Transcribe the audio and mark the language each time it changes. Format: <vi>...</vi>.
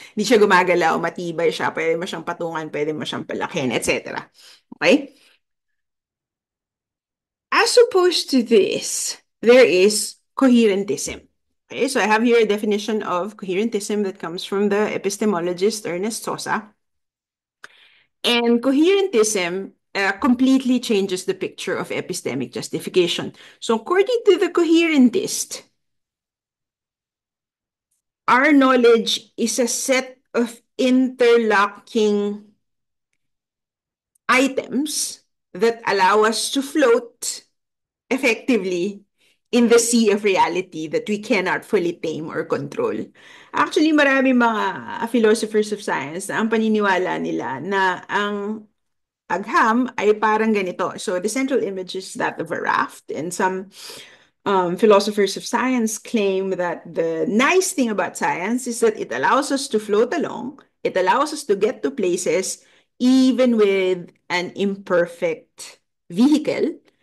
<tl>Hindi siya gumagalaw, matibay siya, pwede mo siyang patungan, pwede mo siyang palakihin, etc.</tl> <en>Okay? As opposed to this, there is coherentism. Okay, so I have here a definition of coherentism that comes from the epistemologist Ernest Sosa. And coherentism completely changes the picture of epistemic justification. So according to the coherentist, our knowledge is a set of interlocking items that allow us to float effectively in the sea of reality that we cannot fully tame or control.</en> <tl>Actually, marami mga</tl> <en>philosophers of science</en> <tl>na ang paniniwala nila na ang agham ay parang ganito.</tl> <en>So the central image is that of a raft, and some philosophers of science claim that the nice thing about science is that it allows us to float along, it allows us to get to places even with an imperfect vehicle.</en>